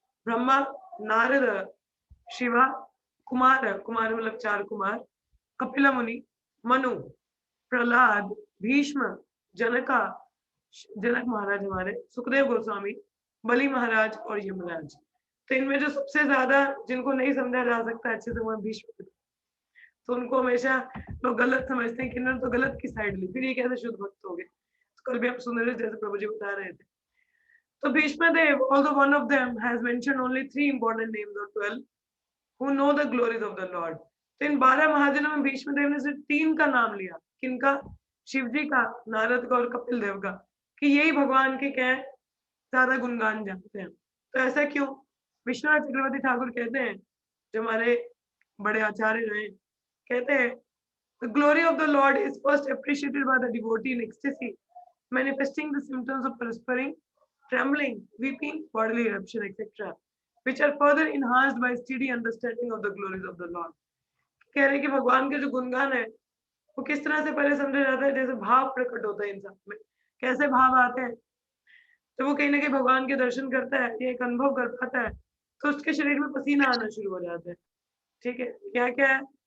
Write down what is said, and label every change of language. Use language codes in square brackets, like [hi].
[hi] ब्रह्मा, नारद, शिवा, कुमार, कुमार मतलब 4 कुमार, कपिल मुनि, मनु, प्रहलाद, भीष्म, जनका, जनक महाराज हमारे, सुखदेव गोस्वामी, बलि महाराज और यमराज। तो इनमें जो सबसे ज्यादा जिनको नहीं समझा जा सकता अच्छे से वो भीष्म, तो उनको हमेशा लोग गलत समझते हैं कि इन्होंने तो गलत की साइड ली, फिर ये कैसे शुद्ध भक्त हो गए। तो कल भी हम सुन रहे थे, जैसे प्रभु जी बता रहे थे। तो [en] Bhishma Dev, although one of them has mentioned only 3 important names of 12 who know the glories of the Lord। [hi] तो इन 12 महाजनों में भीष्म देव ने सिर्फ 3 का नाम लिया, किनका? शिव जी का, नारद का और कपिल देव का, कि यही भगवान के क्या है ज्यादा गुणगान जानते हैं। तो ऐसा क्यों? विश्वनाथ चक्रवर्ती ठाकुर कहते हैं, [en] जो हमारे बड़े आचार्य रहे, कहते हैं the glory of the Lord is first appreciated by the devotee in ecstasy, manifesting the symptoms of perspiring, trembling, weeping, bodily eruption, etc., which are further enhanced by steady understanding of the glories of the Lord। [hi] कह रहे हैं कि भगवान के जो गुणगान है वो किस तरह से पहले समझा जाता है, जैसे भाव प्रकट होता है इंसान में, कैसे भाव आते हैं, तो वो कहीं ना कहीं भगवान के दर्शन करता है, ये एक अनुभव कर पाता है, तो उसके शरीर में पसीना आना शुरू हो जाता है। ठीक है, क्या क्या है?